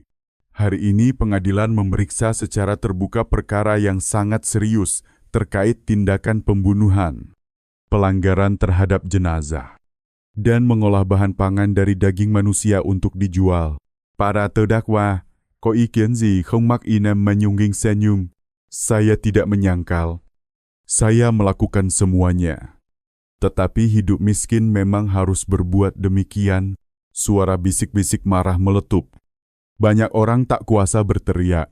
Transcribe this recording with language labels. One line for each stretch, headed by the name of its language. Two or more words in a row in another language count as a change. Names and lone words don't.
Indonesian: Hari ini pengadilan memeriksa secara terbuka perkara yang sangat serius terkait tindakan pembunuhan, pelanggaran terhadap jenazah, dan mengolah bahan pangan dari daging manusia untuk dijual. Para terdakwa,
Vietnamese: có ý kiến gì không
Indonesian: Mak Enam menyungging senyum? Saya tidak menyangkal. Saya melakukan semuanya. Tetapi hidup miskin memang harus berbuat demikian. Suara bisik-bisik marah meletup. Banyak orang tak kuasa berteriak.